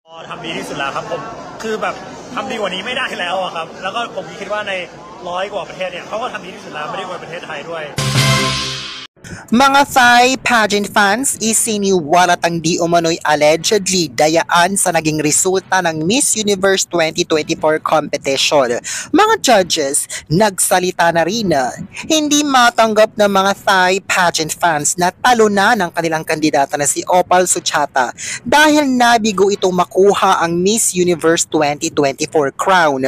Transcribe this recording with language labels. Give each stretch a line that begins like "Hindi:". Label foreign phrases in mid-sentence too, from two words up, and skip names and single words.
Thai: ทำดีที่สุดแล้วครับผมคือแบบทำดีกว่านี้ไม่ได้แล้วอะครับแล้วก็ผมคิดว่าใน100 กว่าประเทศเนี่ยเขาก็ทำดีที่สุดแล้วไม่ได้กว่าประเทศไทยด้วย
Filipino: Mga
English: Thai pageant fans,
Filipino: isiniwalatang di umano'y allegedly dayaan sa naging resulta ng Miss Universe 2024 competition. Mga judges, nagsalita na rin na hindi matanggap ng mga
English: Thai pageant fans
Filipino: na talo na ng kanilang kandidata na si Opal Suchata dahil nabigo itong makuha ang Miss Universe 2024 crown.